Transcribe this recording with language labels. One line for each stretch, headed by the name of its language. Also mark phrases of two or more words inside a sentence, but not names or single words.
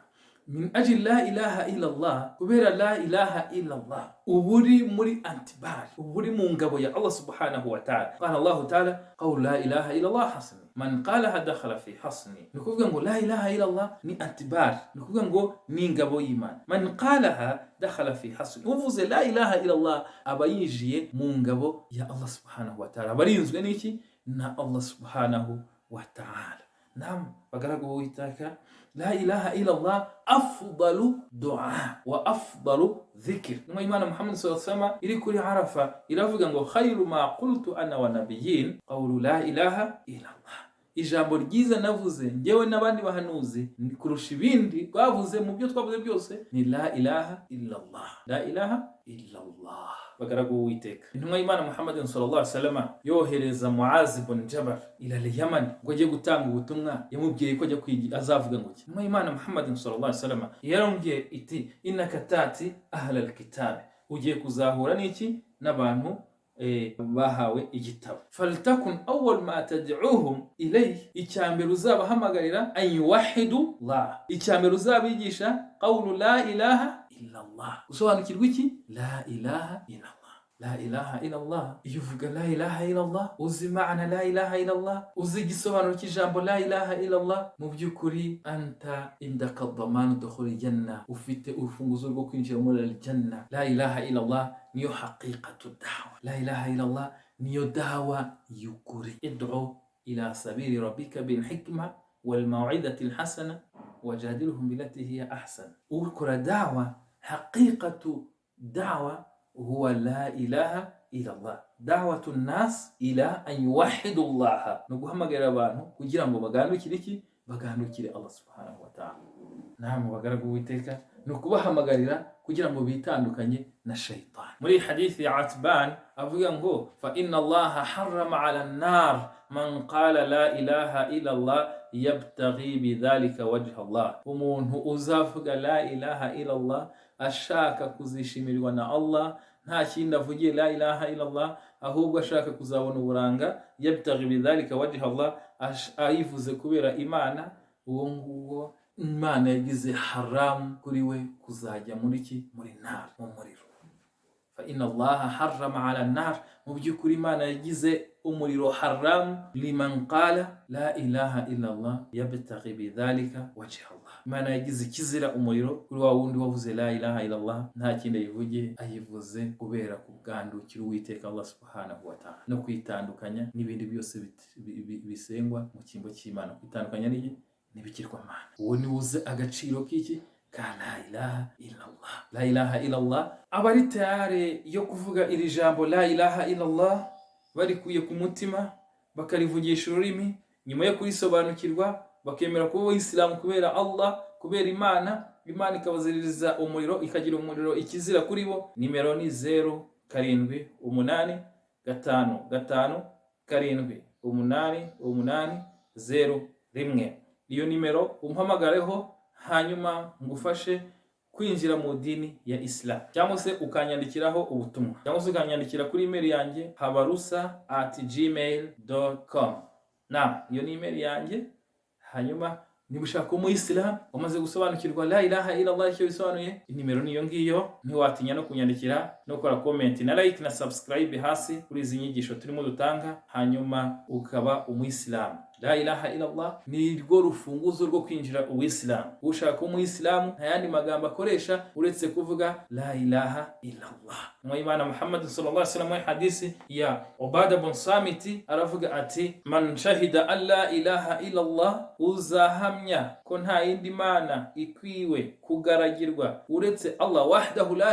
Arabic: من أجل لا إله إلا الله,
Kinyarwanda: kubera
Arabic: لا إله إلا الله
Kinyarwanda: uburi muri antibari, uburi mu ngabo ya
Arabic: الله سبحانه وتعالى. قال الله تعالى قول لا إله إلا الله حصني، من قالها دخل في حصني.
Kinyarwanda: Ni kuvuga ngo
Arabic: لا إله إلا الله
Kinyarwanda: ni antibari, ni kuvuga ngo ni ingabo y'Imana.
Arabic: من قالها دخل في حصني,
Kinyarwanda: uvuze
Arabic: لا إله إلا الله
Kinyarwanda: aba yinjiye mu ngabo ya
Arabic: الله سبحانه وتعالى,
Kinyarwanda: barinzwe n'iki? Na
Arabic: الله سبحانه وتعالى.
Kinyarwanda: Naam, bagaragu b'Uwiteka,
Arabic: لا إله إلا الله أفضل الدعاء وأفضل الذكر.
Kinyarwanda: Numa Imana Muhammad
Arabic: صلى الله عليه وسلم
Kinyarwanda: iri kuri Arafa iravuga ngo
Arabic: خير ما قلت أنا والنبيون قول لا إله إلا الله.
Kinyarwanda: Ijambo ryiza navuze ngewe n'abandi bahanuzi ni kurusha ibindi bavuze mu byo twavuze byose ni
Arabic: لا إله إلا الله, لا إله إلا الله.
Kinyarwanda: Bagaragu b'Uwiteka, intumwa y'Imana Muhammad
Arabic: صلى الله عليه وسلم
Kinyarwanda: yohereza Muaz ibn Jabal
Arabic: إلى اليمن
Kinyarwanda: ngo ajye gutanga ubutumwa, yamubwiye ko ajya azavuga ngo intumwa y'Imana Muhammad
Arabic: صلى الله عليه وسلم
Kinyarwanda: yarambwiye iti
Arabic: إنك تأتي أهل الكتاب,
Kinyarwanda: ugiye kuzahura n'iki n'abantu bahawe igitabo.
Arabic: فلتكن أول ما تدعوهم إليه,
Kinyarwanda: icyambere uzabahamagarira
Arabic: أن يوحدوا الله,
Kinyarwanda: icyambere uzabigisha
Arabic: قول لا إله إلا الله.
Kinyarwanda: Usobanukirwa iki?
Arabic: لا إله إلا الله. لا إله إلا الله.
Kinyarwanda: Iyo uvuga
Arabic: لا إله إلا الله,
Kinyarwanda: uzi maana
Arabic: لا إله إلا الله,
Kinyarwanda: uzi igisobanuro cy'ijambo
Arabic: لا إله إلا الله,
Kinyarwanda: mu by'ukuri
Arabic: أنت عندك ضمان دخول الجنة,
Kinyarwanda: ufite urufunguzo rwo kwinjira muri aljanna.
Arabic: لا إله إلا الله
Kinyarwanda: niyo
Arabic: حقيقة الدعوة. لا إله إلا الله
Kinyarwanda: niyo dawa y'ukuri.
Arabic: ادع إلى سبيل ربك بالحكمة والموعظة الحسنة وجادلهم بالتي هي أحسن.
Kinyarwanda: Ukora dawa,
Arabic: حقيقة الدعوة هو لا إله إلا الله. دعوة الناس إلى أن يوحدوا الله,
Kinyarwanda: no guhamagarira abantu kugira ngo bagandukire iki?
Arabic: Bagandukire الله سبحانه وتعالى.
Kinyarwanda: Naam, bagaragu b'Uwiteka no kubahamagarira kugira ngo bitandukanye na shaytan. Muri hadithi ya Atban avuga ngo
Arabic: فإن الله حرم على النار من قال لا إله إلا الله يبتغي بذلك وجه الله.
Kinyarwanda: Umuntu uzavuga
Arabic: لا إله إلا الله
Kinyarwanda: ashaka kuzishimirwa na Allah, nta kindi avugiye
Arabic: لا إله إلا الله,
Kinyarwanda: ahubwo ashaka kuzabona uburanga,
Arabic: يبتغي بذلك وجه الله,
Kinyarwanda: ayivuze kubera Imana, uwo nguwo Imana yagize haram kuri we kuzajya muri ki? Muri nar, mu muriro.
Arabic: فإن الله حرم على النار,
Kinyarwanda: mu by'ukuri Imana yagize umuriro
Arabic: حرام لمن قال لا إله إلا الله يبتغي بذلك وجه الله.
Kinyarwanda: Imana yagize ikizira umuriro kuri wa wundi wavuze
Arabic: لا إله إلا الله,
Kinyarwanda: nta kindi ayivuge, ayivuze kubera kubwandukira Uwiteka
Arabic: الله سبحانه وتعالى,
Kinyarwanda: no kwitandukanya n'ibindi byose bisengwa mu kimbo cy'Imana, kwitandukanya n'ibigirwamana. Uwo ni uze agaciro k'iki?
Arabic: ك لا إله إلا الله. لا إله إلا الله,
Kinyarwanda: abari tayari yo kuvuga iri jambo
Arabic: لا إله إلا الله
Kinyarwanda: barikuye ku mutima bakarivugisha ururimi, nyuma yo kurisobanukirwa bakemera kuba Abayisilamu kubera Allah, kubera Imana, Imana ikabaziririza umuriro, ikagira umuriro ikizira kuri bo. Nimero ni 0785578801. Iyo nimero umpamagareho, hanyuma ngufashe kwinjira mu dini ya Islam, cyangwa se ukanyandikiraho ubutumwa, cyangwa se ukanyandikira kuri email yanjye habarusa@gmail.com. Na iyo ni email yanjye. Hanyuma niba ushaka umuyisilamu umaze gusobanukirwa
Arabic: لا إله إلا الله
Kinyarwanda: icyo bisobanuye, inimero niyo ngiyo, ntiwatinya no kunyandikira no gukora comment na like na subscribe hasi kuri izi nyigisho turimo dutanga, hanyuma ukaba umuyisilamu.
Arabic: لا إله إلا الله
Kinyarwanda: ni rwo rufunguzo rwo kwinjira Uwisilamu. Ushaka umuyisilamu nta yandi magambo akoresha uretse kuvuga
Arabic: لا إله إلا الله.
Kinyarwanda: Imana Muhammad
Arabic: صلى الله عليه وسلم
Kinyarwanda: hadisi ya Ubada bin Samiti aravuga ati
Arabic: من شهد أن لا إله إلا الله,
Kinyarwanda: uzahamya ko nta yindi mana ikwiwe kugaragirwa uretse
Arabic: الله وحده لا